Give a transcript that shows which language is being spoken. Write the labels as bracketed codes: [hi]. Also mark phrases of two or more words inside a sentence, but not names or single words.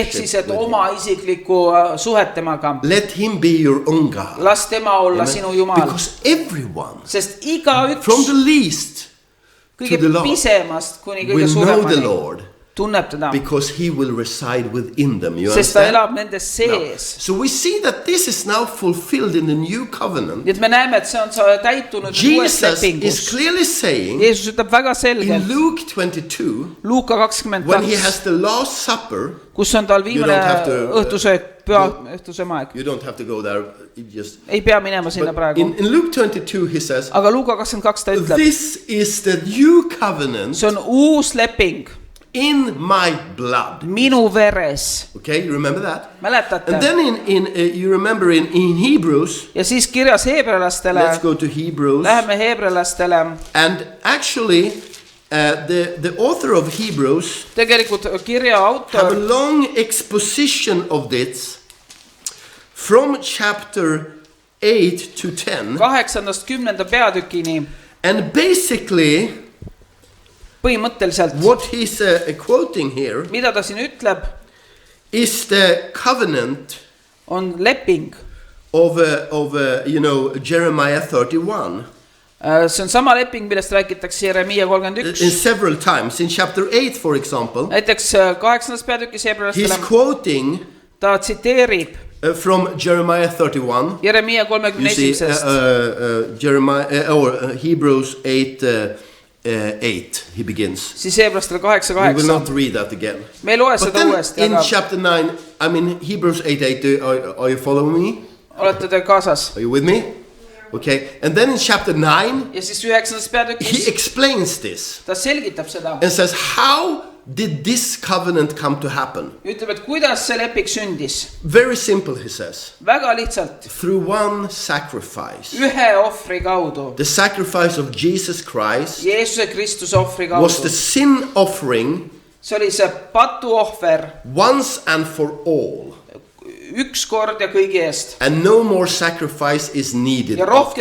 [et] Ehk siis, et [en] with [et] oma isiklikku suhet temaga. [en] him. Let him be your own God. [et] Las tema olla Amen. sinu Jumal. [en] Because everyone, [et] Sest igaüks [en] from the least [et] kõige [en] to the Lord, [et] pisemast kuni kõige [en] will know the [et] suuremani [en] Lord, [et] tunneb teda. [en] because he will reside within them. You [et] Sest ta [en] understand? [et] elab nendes sees. [en] So we see that this is now fulfilled in the new covenant. [et] Nii et me näeme, et see on täitunud uues Jesus lepingus. [en] is clearly saying [et] Jeesus ütleb väga [en] in [et] selgelt [en] Luke 22, [et] Luuka [en] when he [et] 22, [en] has the Last Supper, [et] kus on tal viimane [en] don't have to- [et] õhtusöök, püha õhtusöömaeg. [en] you don't have to go there, you just. [et] Ei pea minema sinna [en] But [et] praegu. [en] in Luke 22 he says, [et] Aga Luuka 22 ta ütleb, [en] this is the new covenant [et] see on uus leping [en] in my blood. [et] minu veres. [en] Okay, you remember that? And [et] Mäletate? [en] then you remember in Hebrews, [et] Ja siis kirjas heebrealastele, [en] let's go to Hebrews. [et] läheme heebrealastele. [en] And actually, the author of Hebrews [et] Tegelikult kirja [en] have a [et] autor [en] long exposition of this from chapter 8 to 10. [et] 8-10 peatükini [en] And basically, [et] põhimõtteliselt, [en] what he's quoting here [et] mida ta siin ütleb, [en] is the covenant [et] on leping. [en] of Jeremiah 31. [et] See on sama leping, millest räägitakse Jeremiia [en] In [et] 31. [en] several times. In chapter 8, for example, [et] Näiteks 8. peatükis [en] he's [et] heebrealastele [en] quoting [et] ta tsiteerib [en] from Jeremiah 31. [et] Jeremiia You see, 31. [en] Jeremiah or Hebrews 8, 8. He begins. [et] Siis heebrealastele 8, [en] We will [et] 8. [en] not read that again. [et] Me ei loe [en] But [et] seda [en] then [et] uuesti, [en] in [et] aga [en] chapter 9, I mean Hebrews 8, 8. Are you following me? [et] olete te kaasas. [en] Are you with me? Okay. And then in chapter 9, [et] Ja siis 9. [en] he [et] peatükis [en] explains this [et] ta selgitab seda. [en] and says, how did this covenant come to happen? [et] Ütleb, et kuidas see leping sündis. [en] Very simple, he says. [et] Väga lihtsalt. [en] Through one sacrifice. [et] Ühe ohvri kaudu. [en] The sacrifice of Jesus Christ [et] Jeesuse Kristuse ohvri [en] was the [et] kaudu. [en] sin offering [et] See oli see patuohver [en] once and for all. [et] üks kord ja kõigi eest. [en] And no more sacrifice is needed. [et] Ja rohkem